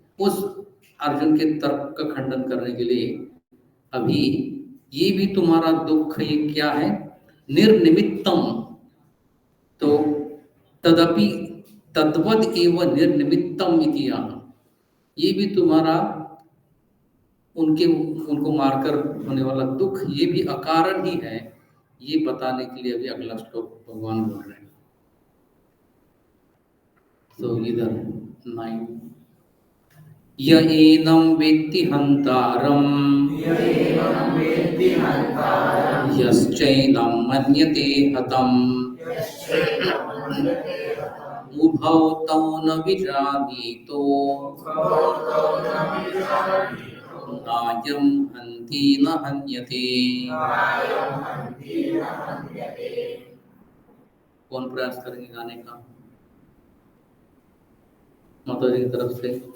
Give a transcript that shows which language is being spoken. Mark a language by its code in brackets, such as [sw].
[hi] उस अर्जुन के तर्क का खंडन करने के लिए अभी ये भी तुम्हारा दुख ये क्या है, निर्निमित्तम, तो [sa] तदपि तद्वद एव निर्निमित्तम इति आह, [hi] ये भी तुम्हारा उनको मारकर होने वाला दुख ये भी अकारण ही है, ये बताने के लिए अभी अगला श्लोक भगवान बोल रहे हैं। तो इधर [sa] 9 य एनं वेत्ति हन्तारं यश्चैनं मन्यते हतम् उभौ तौ न विजानीतो नायं हन्ति न हन्यते। [hi] कौन प्रयास करेंगे गाने का, माता जी की तरफ से।